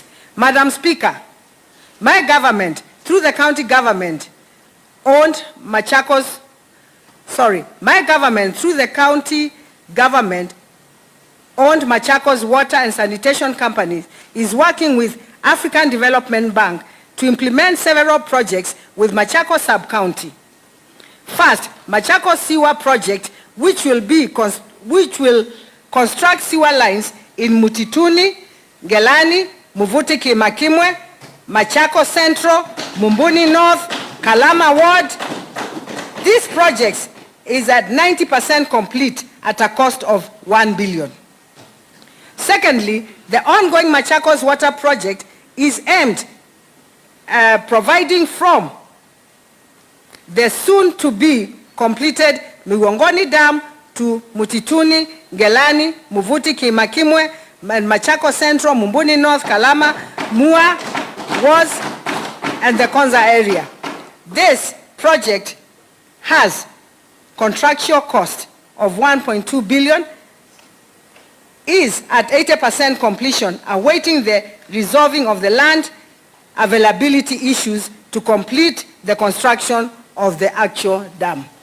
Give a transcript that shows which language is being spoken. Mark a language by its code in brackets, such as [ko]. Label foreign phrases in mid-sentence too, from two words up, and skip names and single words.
[en] Madam Speaker, my government, through the county government, my government, through the county government, owned Machakos Water and Sanitation Company is working with African Development Bank to implement several projects with Machakos Sub-County. First, Machakos Sewer Project, which will construct sewer lines in Mutituni, Ngelani, Muvuti Kimakimwe, Machakos Central, Mumbuni North, Kalama Ward. This project is at 90% complete at a cost of 1 billion. Secondly, the ongoing Machakos Water Project is aimed at providing from the soon-to-be completed Migongoni Dam to Mutituni, Ngelani, Muvuti, Kimakimwe, Machakos Central, Mumbuni North, Kalama, Mua, Woz, and the Konza area. This project has contractual cost of 1.2 billion, is at 80% completion, awaiting the resolving of the land availability issues to complete the construction of the actual dam.